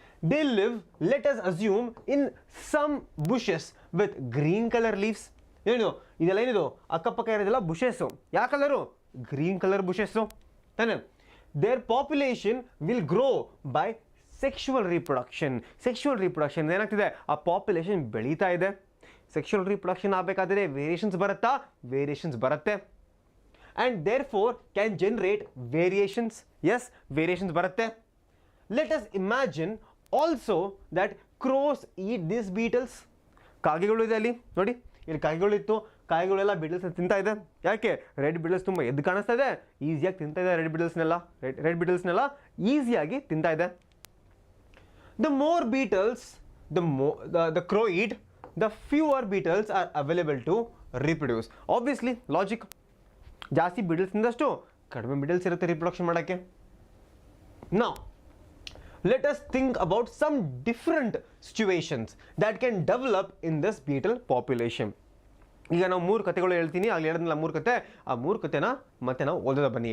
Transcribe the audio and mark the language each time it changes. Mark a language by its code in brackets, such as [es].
[en] They live, let us assume, in some bushes with green color leaves. [kn] ಏನು ಇದೆಲ್ಲ ಏನಿದು ಅಕ್ಕಪಕ್ಕ ಇರೋದೆಲ್ಲ ಬುಷಸ್ಸು. ಯಾವ ಕಲರು? ಗ್ರೀನ್ ಕಲರ್ ಬುಷಸ್ಸು ತಾನೆ. [en] Their population will grow by sexual reproduction. [kn] ಏನಾಗ್ತಿದೆ, ಆ ಪಾಪ್ಯುಲೇಷನ್ ಬೆಳೀತಾ ಇದೆ. ಸೆಕ್ಷುವಲ್ ರಿಪ್ರೊಡಕ್ಷನ್ ಆಗಬೇಕಾದ್ರೆ ವೇರಿಯೇಷನ್ಸ್ ಬರುತ್ತೆ. [en] And therefore can generate variations. Yes, [kn] variations ಬರುತ್ತೆ. [en] Let us imagine also that crows eat this beetles. [kn] ಕಾಗೆಗಳು ಇದೆ ಅಲ್ಲಿ ನೋಡಿ, ಇಲ್ಲಿ ಕಾಗೆಗಳಿತ್ತು, ಕಾಗೆಗಳೆಲ್ಲ ಬೀಟಲ್ಸ್ ತಿಂತಾ ಇದೆ. ಯಾಕೆ? ರೆಡ್ ಬೀಟಲ್ಸ್ ತುಂಬ ಎದ್ದು ಕಾಣಿಸ್ತಾ ಇದೆ, ಈಸಿಯಾಗಿ ತಿಂತಾ ಇದೆ. ರೆಡ್ ಬೀಟಲ್ಸ್ನೆಲ್ಲ ಈಸಿಯಾಗಿ ತಿಂತಾ ಇದೆ. [en] The more beetles the crow eat, the fewer beetles are available to reproduce. [kn] Obviously logic, ಜಾಸ್ತಿ ಬೀಟಲ್ಸ್ ತಿಂದಷ್ಟು ಕಡಿಮೆ ಬೀಟಲ್ಸ್ ಇರುತ್ತೆ ರಿಪ್ರೊಡಕ್ಷನ್ ಮಾಡೋಕ್ಕೆ. ನಾವು [en] let us think about some different situations that can develop in this beetle population. [kn] ಈಗ ನಾವು 3 ಕಥೆಗಳು ಹೇಳ್ತೀನಿ, ಆಗಲೇ ಹೇಳಿದ್ನಲ್ಲ 3 ಕಥೆ, ಆ 3 ಕಥೆನ ಮತ್ತೆ ನಾವು ಓದೋದ ಬನ್ನಿ.